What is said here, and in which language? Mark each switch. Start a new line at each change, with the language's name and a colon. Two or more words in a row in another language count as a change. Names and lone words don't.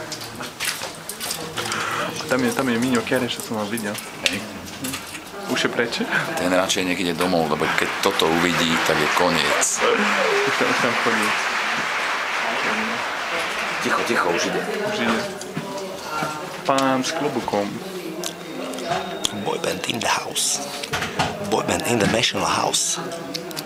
Slovak: Tam je Miňo Kereš, čo som mal videl. Hej. Už je preč? Ten radšej nech ide domov, lebo keď toto uvidí, tak je koniec. Už tam chodí. Ticho, už ide. Pán s klobukom.
English: Boyband in the house. Boyband in the national house.